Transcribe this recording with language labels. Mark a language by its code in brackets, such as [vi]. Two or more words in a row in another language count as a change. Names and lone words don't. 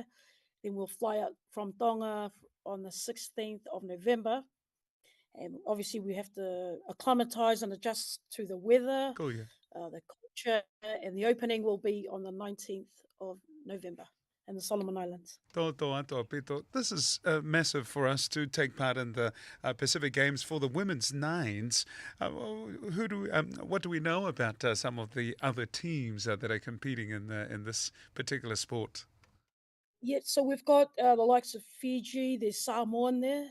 [en] Then we'll fly out from Tonga on the 16th of November. And obviously we have to acclimatise and adjust to the weather, Cool, yeah. the culture, and the opening will be on the 19th of November in the Solomon Islands. [to] Toto ato, Pito. [en] This is massive for us to take part in the Pacific Games for the women's 9's. What do we know about some of the other teams that are competing in this particular sport? Yeah, so we've got the likes of Fiji, there's Samoa in there.